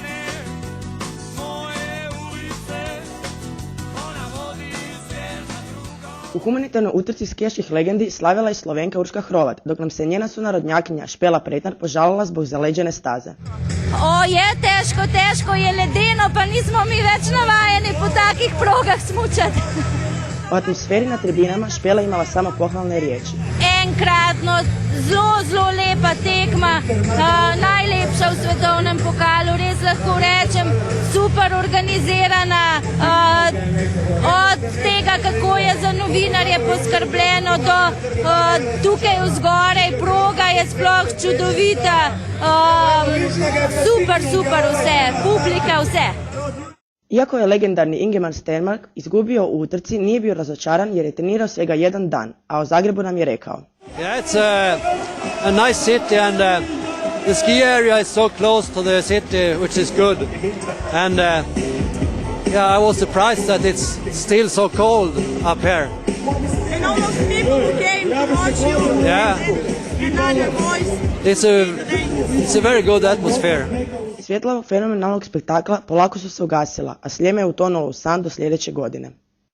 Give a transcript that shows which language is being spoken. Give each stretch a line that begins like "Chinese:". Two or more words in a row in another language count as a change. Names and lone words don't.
Croatian: U humanitarnoj utrci skijaških legendi slavila je Slovenka Urška Hrovat, dok nam se njena sunarodnjakinja Špela Pretnar požalila zbog zaleđene staze.
Slovenian: Je teško je ledeno, pa nismo mi već navajeni po takih progah smučati.
Croatian: O atmosferi na tribinama Špela imala samo pohvalne riječi.
Slovenian: Enkratno, zelo lepa tekma, najlepša v svetovnem pokalu, res lahko rečem, super organizirana, od tega, kako je za novinarje poskrbljeno, do tukaj vzgorej, proga je sploh čudovita, super vse, publika vse.
Croatian: Iako je legendarni Ingemar Stenmark izgubio u utrci, nije bio razočaran jer je trenirao svega jedan dan, a o Zagrebu nam je rekao.
English: Yeah, it's a nice city and the ski area is so close to the city, which is good. And I was surprised that it's still so cold up here. And all those people who came to watch you. Yeah. And all your voice. It's a very good atmosphere.
Croatian: Svjetla fenomenalnog spektakla polako su se ugasila, a Sljeme je utonulo u san do sljedeće godine.